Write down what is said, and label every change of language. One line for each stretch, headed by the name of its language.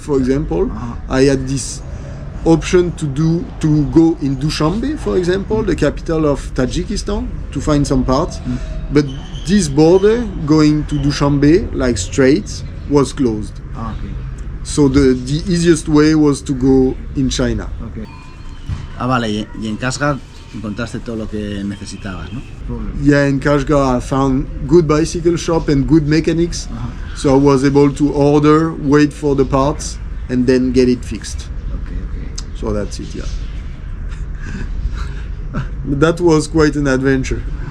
English: For example, I had this option to go in Dushanbe, for example, the capital of Tayikistán, to find some parts. But this border going to Dushanbe, like straight, was closed. Okay. So the easiest way was to go in China. Okay.
Spanish: Vale, y en Kashgar encontraste todo lo que necesitabas, ¿no?
English: Yeah, in Kashgar I found good bicycle shop and good mechanics. So I was able to order, wait for the parts, and then get it fixed. So that's it, But that was quite an adventure.